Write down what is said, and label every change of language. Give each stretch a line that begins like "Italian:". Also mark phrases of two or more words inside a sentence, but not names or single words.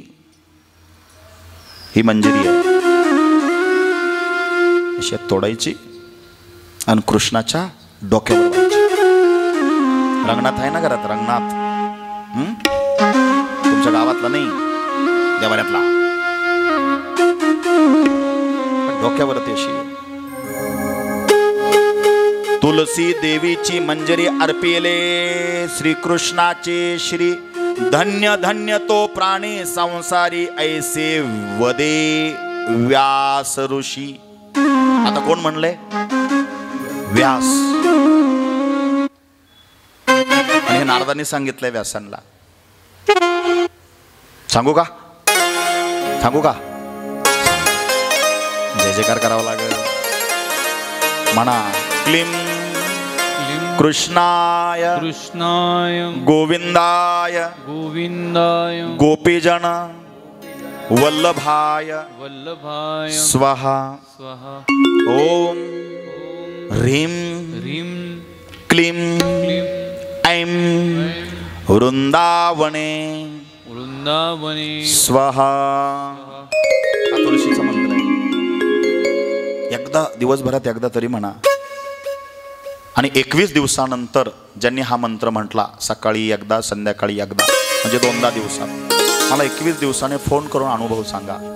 Marathi: ही मंजिरी आहे, अशी तोडायची आणि कृष्णाच्या डोक्यावर व्हायची. रंगनाथ आहे ना घरात, रंगनाथ. तुमच्या गावातला नाही, देवाऱ्यातला. डोक्यावरती अशी. तुलसी देवीची मंजरी अर्पिले श्रीकृष्णाचे श्री. धन्य धन्य तो प्राणी संसारी, ऐसे वदे व्यास ऋषी. आता कोण म्हणले? व्यास. आणि हे नारदांनी सांगितलंय व्यासांना. सांगू का? सांगू का? जय जयकार करावा लागेल. म्हणा,
Sanskrit: क्लीम कृष्णाय कृष्णाय गोविंदाय गोविंदाय गोपीजन वल्लभाय वल्लभाय स्वाहा. स्वाहा. ओम ह्रीं ह्रीं क्लीं क्लीं ऐं वृंदावने वृंदावने स्वाहा.
Marathi: हा तुळशीचा मंत्र आहे. एकदा दिवसभरात एकदा तरी म्हणा. आणि 21 दिवसानंतर ज्यांनी हा मंत्र म्हटला, सकाळी एकदा संध्याकाळी एकदा, म्हणजे 2दा दिवसात, मला 21 दिवसाने फोन करून अनुभव सांगा.